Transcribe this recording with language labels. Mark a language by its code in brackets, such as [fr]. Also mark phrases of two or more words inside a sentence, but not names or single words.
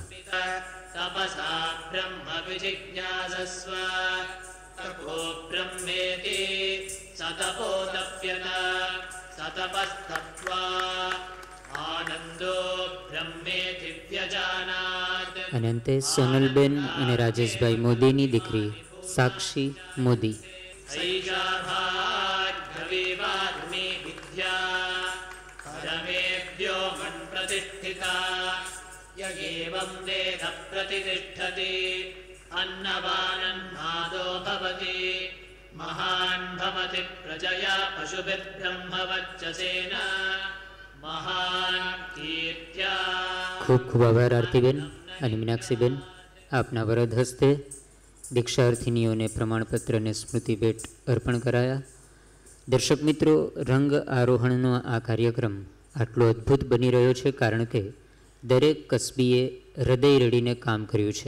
[sa] તપસા બ્રહ્મ વિજિજ્ઞાસસ્વ તપો બ્રહ્મેતિ સતપોતપ્યત સતપસ્તપ્વા આનંદો બ્રહ્મેતિ વ્યજાનાત. [gu] અને અંતે સોનલબેન અને રાજેશભાઈ મોદીની દીકરી સાક્ષી મોદી. [sa] સૈષા ભાર્ગવી વાગ્મી વિદ્યા प्रतिष्ठिता य एवं वेद प्रतिष्ठति अन्नवानन्नादो भवति महान् भवति प्रजया पशुभिर्ब्रह्मवच्चसेन महान् कीर्त्या। [gu] ખૂબ ખૂબ આભાર આરતીબેન અને મીનાક્ષીબેન. આપના વરદ હસ્તે દીક્ષાર્થીનીઓને પ્રમાણપત્ર અને સ્મૃતિ ભેટ અર્પણ કરાયા. દર્શક મિત્રો, રંગ આરોહણનો આ કાર્યક્રમ આટલો અદ્ભુત બની રહ્યો છે કારણ કે દરેક કસબીએ હૃદય રેડીને કામ કર્યું છે.